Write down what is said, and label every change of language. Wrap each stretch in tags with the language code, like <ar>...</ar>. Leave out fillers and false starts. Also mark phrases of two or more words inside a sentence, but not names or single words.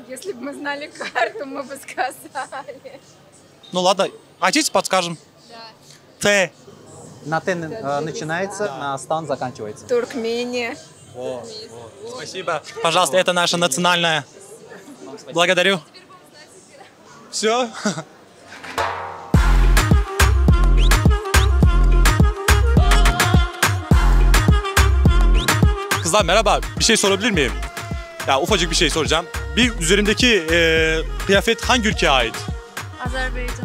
<ru>Если бы мы знали карту, мы бы сказали. Ну ладно, хотите подскажем? Да. Т. На Т начинается, на стан заканчивается. Туркмения. Спасибо. Пожалуйста, это наша национальная. Благодарю. Все.</ru> <tr>Kızlar merhaba. Bir şey sorabilir miyim? Ya ufacık bir şey soracağım. Bir üzerimdeki kıyafet hangi ülkeye ait? Azerbaycan.</tr>